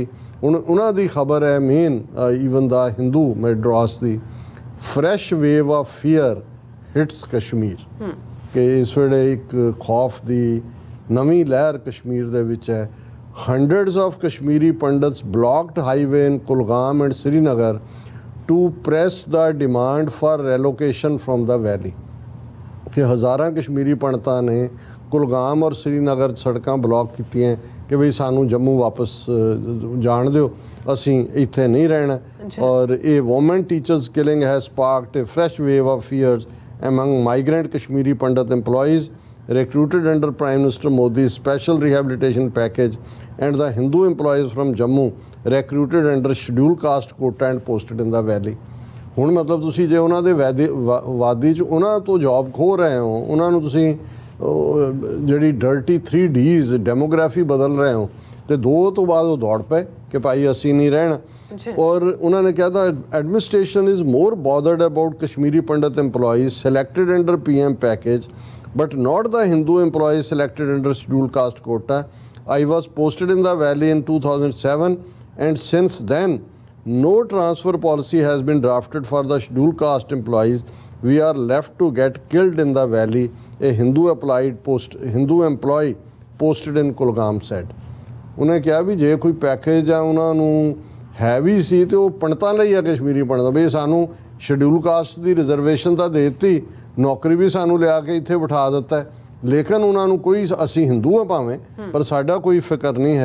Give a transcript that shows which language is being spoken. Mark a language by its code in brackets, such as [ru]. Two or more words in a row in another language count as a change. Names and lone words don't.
[pa] ਹੁਣ ਉਹਨਾਂ ਦੀ ਖਬਰ ਹੈ ਮੇਨ, ਈਵਨ ਦਾ ਹਿੰਦੂ ਮੈਡਰਾਸ ਦੀ, [en] fresh wave of fear hits Kashmir, [pa] ਕਿ ਇਸ ਵੇਲੇ ਇੱਕ ਖੌਫ ਦੀ ਨਵੀਂ ਲਹਿਰ ਕਸ਼ਮੀਰ ਦੇ ਵਿੱਚ ਹੈ। [en] Hundreds of Kashmiri Pandits blocked highway in Kulgam and Srinagar to press the demand for relocation from the valley, [pa] ਕਿ ਹਜ਼ਾਰਾਂ ਕਸ਼ਮੀਰੀ ਪੰਡਤਾਂ ਨੇ ਕੁਲਗਾਮ ਔਰ ਸ੍ਰੀਨਗਰ ਸੜਕਾਂ ਬਲੌਕ ਕੀਤੀਆਂ ਕਿ ਬਈ ਸਾਨੂੰ ਜੰਮੂ ਵਾਪਸ ਜਾਣ ਦਿਓ, ਅਸੀਂ ਇੱਥੇ ਨਹੀਂ ਰਹਿਣਾ। ਔਰ ਇਹ [en] woman teachers killing has sparked a fresh wave of fears among migrant Kashmiri Pandit employees recruited under Prime Minister Modi's special rehabilitation package and the Hindu employees from Jammu recruited under scheduled caste quota and posted in the valley। [pa] ਹੁਣ ਮਤਲਬ ਤੁਸੀਂ ਜੇ ਉਹਨਾਂ ਦੇ ਵਾਦੀ 'ਚ ਉਹਨਾਂ ਤੋਂ ਜੌਬ ਖੋਹ ਰਹੇ ਹੋ, ਉਹਨਾਂ ਨੂੰ ਤੁਸੀਂ ਜਿਹੜੀ ਡਰਟੀ 3Ds ਡੈਮੋਗ੍ਰਾਫੀ ਬਦਲ ਰਹੇ ਹੋ, ਤੇ 2 ਤੋਂ ਬਾਅਦ ਉਹ ਦੌੜ ਪਏ ਕਿ ਭਾਈ ਅਸੀਂ ਨਹੀਂ ਰਹਿਣਾ। ਔਰ ਉਹਨਾਂ ਨੇ ਕਿਹਾ ਤਾਂ [en] administration is more bothered about Kashmiri Pandit employees selected under PM package but not the Hindu employees selected under scheduled caste quota. I was posted in the valley in 2007 and since then no transfer policy has been drafted for the scheduled caste employees. We are left to get killed in the valley, a Hindu employee posted in Kulgam said। [pa] ਉਹਨੇ ਕਿਹਾ ਵੀ ਜੇ ਕੋਈ ਪੈਕੇਜ ਆ ਉਹਨਾਂ ਨੂੰ ਹੈ ਵੀ ਸੀ ਤੇ ਉਹ ਪੰਡਤਾਂ ਲਈ ਆ, ਕਸ਼ਮੀਰੀ ਪੰਡਤਾਂ ਵੀ, ਸਾਨੂੰ [en] scheduled caste [pa] ਦੀ ਰਿਜ਼ਰਵੇਸ਼ਨ ਤਾਂ ਦੇ ਦਿੱਤੀ, ਨੌਕਰੀ ਵੀ ਸਾਨੂੰ ਲਿਆ ਕੇ ਇੱਥੇ ਬਿਠਾ ਦਿੱਤਾ, ਲੇਕਿਨ ਉਹਨਾਂ ਨੂੰ ਕੋਈ, ਅਸੀਂ ਹਿੰਦੂ ਆ ਭਾਵੇਂ, ਪਰ ਸਾਡਾ ਕੋਈ ਫਿਕਰ ਨਹੀਂ ਹੈ।